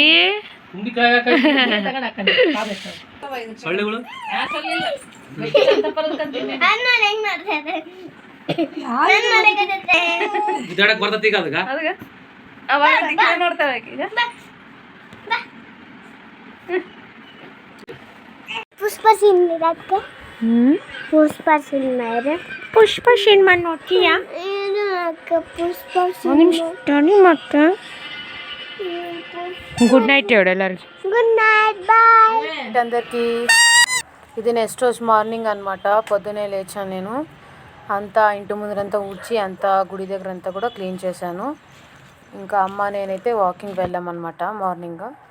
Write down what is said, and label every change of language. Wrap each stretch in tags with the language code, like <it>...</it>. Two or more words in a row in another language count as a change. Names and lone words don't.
<kn>ಸೊಳ್ಳೆಗಳು ಬರ್ತೈತಿ ಈಗ ಅದಕ್ಕ ನೋಡ್ತಾವೆ ಪುಷ್ಪ ಸಿನಿಮಾ ನೋಡ್ತೀಯಾ?</kn> <en>ಮತ್ತೆ good night ఎవడెల్లరికి. good night, bye</en> <te>అందరికీ. ఇది నెక్స్ట్ రోజు మార్నింగ్ అనమాట. పొద్దునే లేచాను నేను. అంతా ఇంటి ముందరంతా ఊడ్చి అంతా గుడి దగ్గర అంతా కూడా క్లీన్ చేశాను. ఇంకా అమ్మ నేనైతే వాకింగ్ వెళ్ళామన్నమాట మార్నింగ్.</te>